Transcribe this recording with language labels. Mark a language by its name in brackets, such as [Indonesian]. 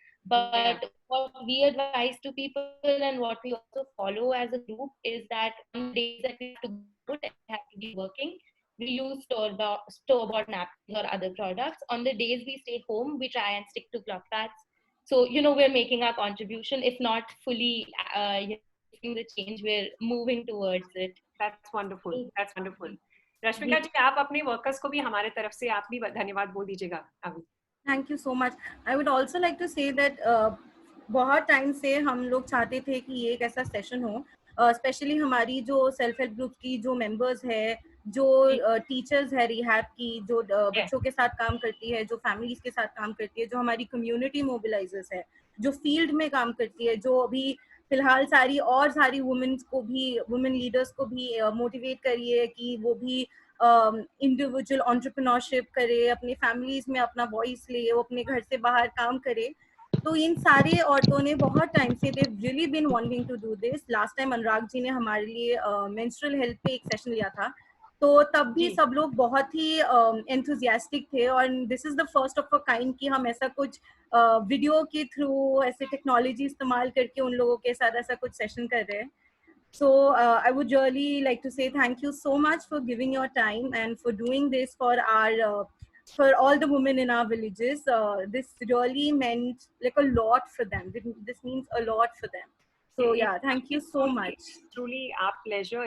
[English] But what we advise to people and what we also follow as a group is that on days that we have to be working, we use store-bought napkins or other products. On the days we stay home, we try and stick to cloth pads. So, you know, we're making our contribution, if not fully the change, we're moving towards it. That's wonderful. That's wonderful. [Hindi] Rashmika जी, आप अपने workers को भी हमारे तरफ से आप भी धन्यवाद बोल दीजिएगा अभी. [English] Thank you so much. I would also like to say [Hindi] that बहुत टाइम से हम लोग चाहते थे कि ये एक ऐसा सेशन हो, स्पेशली हमारी जो सेल्फ हेल्प ग्रुप की जो मेंबर्स है, जो टीचर्स है रिहैब की, जो बच्चों के साथ काम करती है, जो फैमिलीज के साथ काम करती है, जो हमारी कम्युनिटी मोबिलाइजर्स है, जो फील्ड में काम करती है, जो अभी फिलहाल सारी वुमेन्स को भी, वुमेन लीडर्स को भी मोटिवेट करिए कि वो भी इंडिविजुअल एंटरप्रेन्योरशिप करे, अपनी फैमिलीज में अपना वॉइस ले, वो अपने घर से बाहर काम करे। तो इन सारे औरतों ने बहुत टाइम से [English] They really been wanting to do this. [Hindi] Last time Anurag ji ने हमारे लिए मेंस्ट्रुअल हेल्थ पे एक सेशन लिया था, तो तब भी सब लोग बहुत ही एंथुजियास्टिक थे, और [English] this is the first of a kind [Hindi] कि हम ऐसा कुछ वीडियो के थ्रू ऐसे टेक्नोलॉजी इस्तेमाल करके उन लोगों के साथ ऐसा कुछ सेशन कर रहे हैं। [English] So I would really like to say thank you so much for giving your time and for doing this for our for all the women in our villages. This really meant like a lot for them. This means a lot for them. So yeah, thank you so much. It's truly our pleasure.